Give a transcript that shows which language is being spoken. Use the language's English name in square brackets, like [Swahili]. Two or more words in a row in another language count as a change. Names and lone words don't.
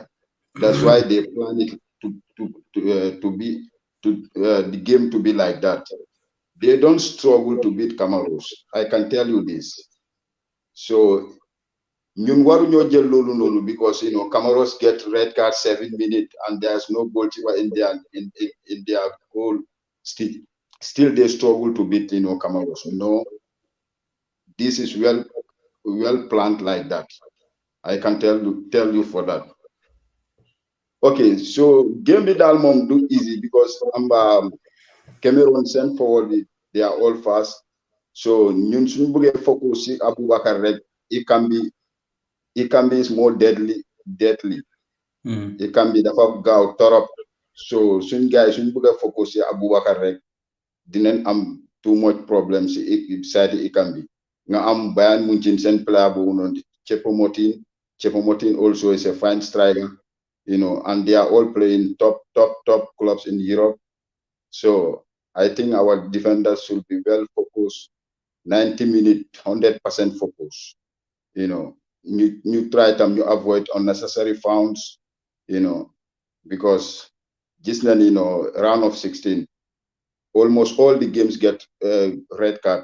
[English] That's why they plan it the game to be like that. They don't struggle to beat Camaros. I can tell you this. So [Wolof] ñun waruñoo jël loolu noonu, [English] because Camaros get red card 7 minutes and there's no goalkeeper in their goal. Still they struggle to beat Camaros. No, this is well planned like that. I can tell you for that. Okay, so game [Wolof] bi daal moom [English] do easy, because Cameroon sent forward they are all fast. [Wolof] So ñun suñu bëggee focus ci Aboubacar rek, [English] it can be more deadly. It can be [Wolof] dafa gaaw torop. So suñ gars suñ bëgg focus ci Aboubacar rek, dinañ am [English] too much problems [Wolof] ci [English] side it can be. [Wolof] Nga am [English] Bayern Munich [Wolof] seen player boobu noonu [English] Choupo-Moting also is a fine striker, and they are all playing top clubs in Europe. So I think our defenders should be well focused, 90 minutes, 100% focus. You try to avoid unnecessary fouls, because just round of 16, almost all the games get red card.